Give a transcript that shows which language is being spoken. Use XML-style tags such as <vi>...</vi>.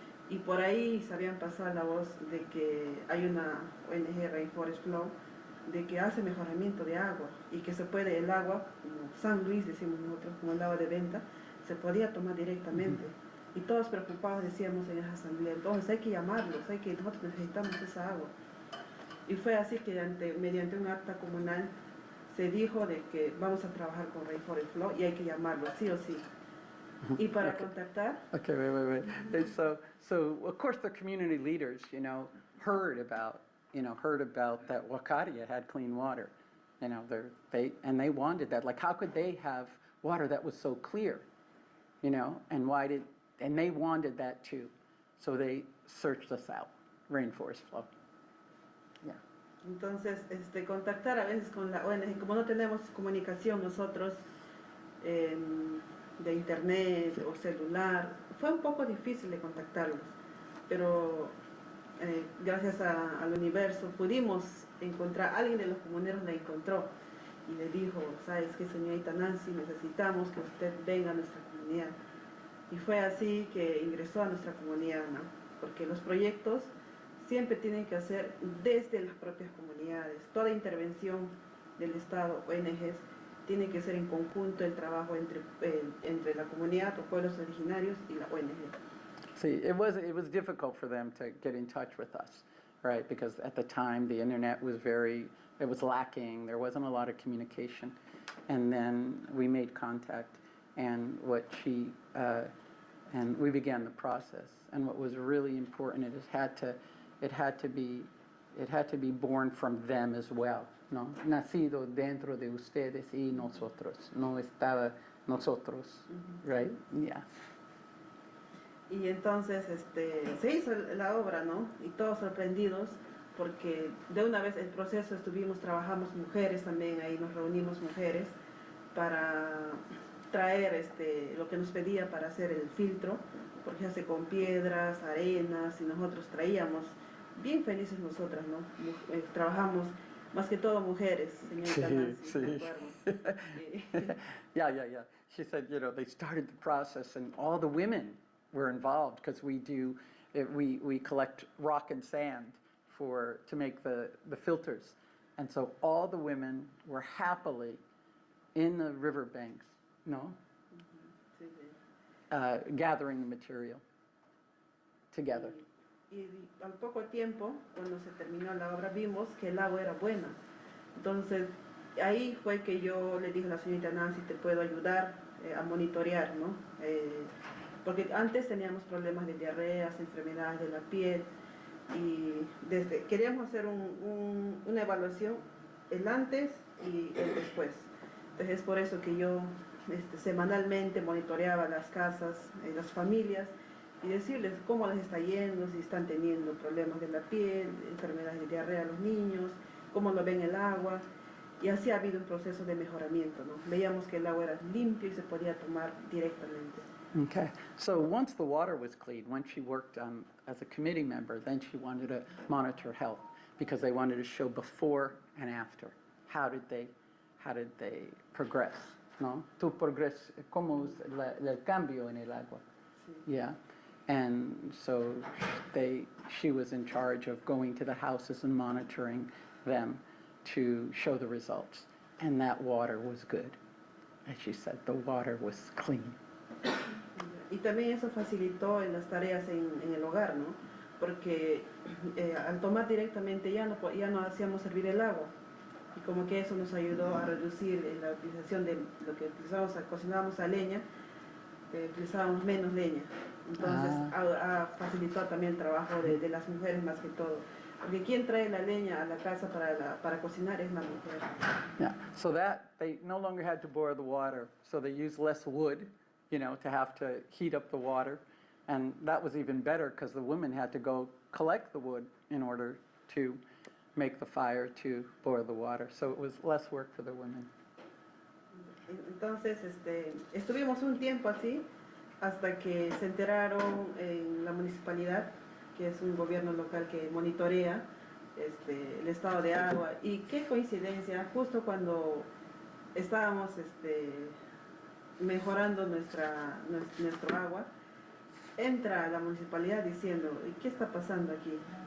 <es>Y por ahí sabían pasar la voz de que hay una ONG, Rainforest Flow, de que hace mejoramiento de agua, y que se puede el agua, como San Luis decimos nosotros, como el agua de venta, se podía tomar directamente. Y todos preocupados decíamos en esa asamblea, entonces hay que llamarlos, nosotros necesitamos esa agua. Y fue así que mediante un acta comunal se dijo de que vamos a trabajar con Rainforest Flow y hay que llamarlo, sí o sí. Y para contactar...</es> <en>Okay, wait. And so of course the community leaders, heard about that Wakaria had clean water. They wanted that. Like, how could they have water that was so clear? And they wanted that too. So they searched us out, Rainforest Flow. Yeah.</en> <es>Entonces, contactar a veces con la ONG, como no tenemos comunicación nosotros de internet o celular, fue un poco difícil de contactarlos, pero gracias al universo pudimos encontrar, alguien de los comuneros la encontró y le dijo, ¿sabes qué, señorita Nancy? Necesitamos que usted venga a nuestra comunidad. Y fue así que ingresó a nuestra comunidad, ¿no? Porque los proyectos siempre tienen que hacer desde las propias comunidades. Toda intervención del Estado, ONGs, tiene que ser en conjunto el trabajo entre la comunidad o pueblos originarios y la ONG.</es> <en>See, it was difficult for them to get in touch with us, right? Because at the time the internet was it was lacking. There wasn't a lot of communication, and then we made contact, and and we began the process. And what was really important, it had to be born from them as well,</en> <es>¿no? Nacido dentro de ustedes y nosotros. No estaba nosotros,</es> <en>right? Yeah.</en> <es>Y entonces se hizo la obra, ¿no? Y todos sorprendidos porque de una vez el proceso trabajamos mujeres también, ahí nos reunimos mujeres para traer lo que nos pedía para hacer el filtro, porque se hace con piedras, arenas, y nosotros traíamos, bien felices nosotras, ¿no? Trabajamos más que todo mujeres, señorita Nancy, me acuerdo.</es> <en>Yeah. She said, they started the process and all the women were involved because we collect rock and sand to make the filters. And so all the women were happily in the riverbanks, no?</en> <es>Sí, sí.</es> <en>Gathering the material together.</en> <es>Y al poco tiempo, cuando se terminó la obra, vimos que el agua era buena. Entonces, ahí fue que yo le dije a la señorita Nancy, te puedo ayudar a monitorear, ¿no? Porque antes teníamos problemas de diarreas, enfermedades de la piel, y queríamos hacer una evaluación, el antes y el después. Entonces es por eso que yo semanalmente monitoreaba las casas, las familias, y decirles cómo les está yendo, si están teniendo problemas de la piel, enfermedades de diarrea a los niños, cómo lo ven el agua, y así ha habido un proceso de mejoramiento, ¿no? Veíamos que el agua era limpia y se podía tomar directamente.</es> <en>Okay, so once the water was clean, when she worked as a committee member, then she wanted to monitor health because they wanted to show before and after. How did they progress?</en> <es>¿No? Tu progres, ¿cómo es el cambio en el agua?</es> <en>Yeah, and so she was in charge of going to the houses and monitoring them to show the results. And that water was good. As she said, the water was clean.</en> <es>Y también eso facilitó en las tareas en el hogar, ¿no? Porque al tomar directamente ya no hacíamos hervir el agua. Y como que eso nos ayudó a reducir la utilización de lo que cocinábamos a leña, utilizábamos menos leña. Entonces facilitó también el trabajo de las mujeres más que todo. Porque quien trae la leña a la casa para cocinar es la mujer.</es> <en>Yeah, so that they no longer had to boil the water, so they used less wood, to have to heat up the water. And that was even better because the women had to go collect the wood in order to make the fire to boil the water. So it was less work for the women.</en> <es>Entonces, estuvimos un tiempo así hasta que se enteraron en la municipalidad, que es un gobierno local que monitorea el estado de agua. Y qué coincidencia, justo cuando estábamos mejorando nuestro agua, entra la municipalidad diciendo, ¿qué está pasando aquí?</es>